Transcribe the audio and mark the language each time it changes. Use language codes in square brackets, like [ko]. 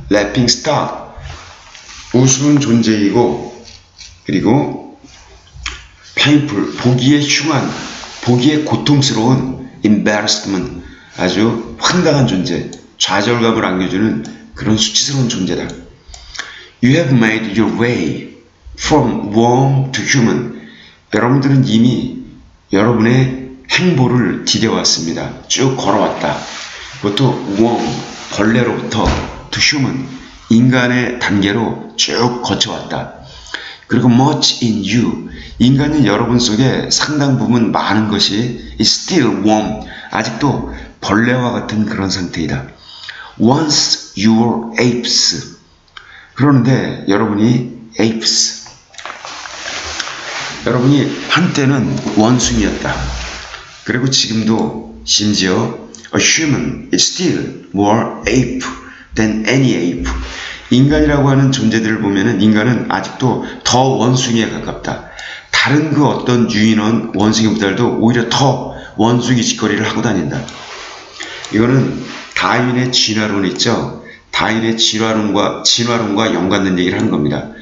[en] laughing stock, [ko] 우스운 존재이고, 그리고 painful, 보기에 흉한, 보기에 고통스러운 embarrassment, 아주 황당한 존재, 좌절감을 안겨주는 그런 수치스러운 존재다. [en] You have made your way from worm to human. [ko] 여러분들은 이미 여러분의 행보를 디뎌왔습니다. 쭉 걸어왔다. 그것도 worm, 벌레로부터 [en] to human, [ko] 인간의 단계로 쭉 거쳐왔다. 그리고 [en] much in you, [ko] 인간은 여러분 속에 상당 부분 많은 것이 [en] is still worm, [ko] 아직도 벌레와 같은 그런 상태이다. [en] Once you were apes, [ko] 그러는데 여러분이 apes, 여러분이 한때는 원숭이였다. 그리고 지금도 심지어 [en] a human is still more ape than any ape. [ko] 인간이라고 하는 존재들을 보면은 인간은 아직도 더 원숭이에 가깝다. 다른 그 어떤 유인원 원숭이보다도 오히려 더 원숭이 짓거리를 하고 다닌다. 이거는 다윈의 진화론 있죠. 다윈의 진화론과 연관된 얘기를 하는 겁니다.